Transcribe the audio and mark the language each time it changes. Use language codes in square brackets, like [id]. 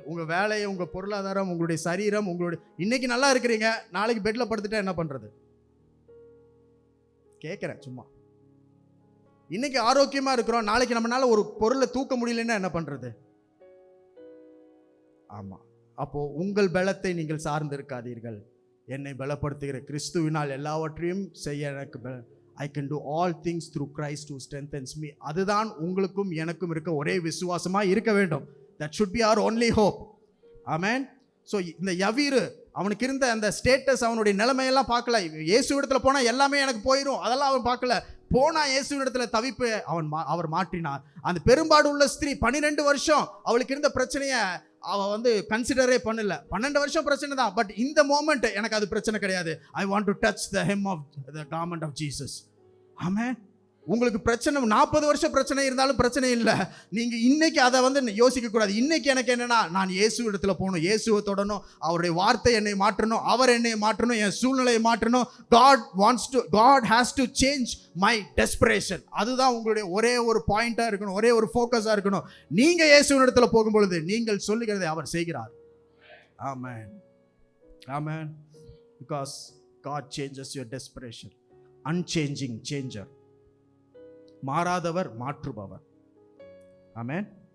[ta] உங்கள் வேலையை, உங்கள் பொருளாதாரம், உங்களுடைய சரீரம், உங்களுடைய இன்னைக்கு நல்லா இருக்கிறீங்க, நாளைக்கு பெட்டில் படுத்துட்டா என்ன பண்ணுறது கேட்குறேன் சும்மா. இன்னைக்கு ஆரோக்கியமா இருக்கிறோம், நாளைக்கு நம்மளால ஒரு பொருளை தூக்க முடியலன்னா என்ன பண்றது? ஆமா. அப்போ உங்கள் பலத்தை நீங்கள் சார்ந்து இருக்காதீர்கள். என்னை பலப்படுத்துகிற கிறிஸ்துவினால் எல்லாவற்றையும் செய்ய எனக்கு [en] I can do all things through Christ who strengthens me. [ta] அதுதான் உங்களுக்கும் எனக்கும் இருக்க ஒரே விசுவாசமா இருக்க வேண்டும். [en] That should be our only hope. Amen. [ta] So இந்த யவீரு, அவனுக்கு இருந்த அந்த ஸ்டேட்டஸ், அவனுடைய நிலைமையெல்லாம் பார்க்கல. இயேசு இடத்துல போனால் எல்லாமே எனக்கு போயிடும், அதெல்லாம் அவன் பார்க்கல. போனா இயேசு இடத்துல தவிப்பு அவர் மாற்றினார். அந்த பெரும்பாடு உள்ள ஸ்திரீ 12 வருஷம் அவளுக்கு இருந்த பிரச்சனையை அவ கன்சிடரே பண்ணல. 12 வருஷம் பிரச்சனை தான், பட் இந்த மோமெண்ட் எனக்கு அது பிரச்சனை கிடையாது. [en] I want to touch the hem of the garment of Jesus. [ta] ஆமென். உங்களுக்கு பிரச்சனை 40 வருஷம் பிரச்சனை இருந்தாலும் பிரச்சனை இல்லை. நீங்கள் இன்னைக்கு அதை யோசிக்க கூடாது. இன்னைக்கு எனக்கு என்னன்னா, நான் இயேசு இடத்துல போகணும், இயேசுவை தொடணும், அவருடைய வார்த்தை என்னை மாற்றணும், அவர் என்னை மாற்றணும், என் சூழ்நிலையை மாற்றணும். [en] God has to change my desperation. [ta] அதுதான் உங்களுடைய ஒரே ஒரு பாயிண்டாக இருக்கணும், ஒரே ஒரு ஃபோக்கஸாக இருக்கணும். நீங்கள் இயேசு இடத்துல போகும்பொழுது நீங்கள் சொல்லுகிறதை அவர் செய்கிறார். [en] Amen. Amen. Because God changes your desperation. Unchanging changer. [ta] மாறாதவர், மாற்றுபவர். ஆமென்.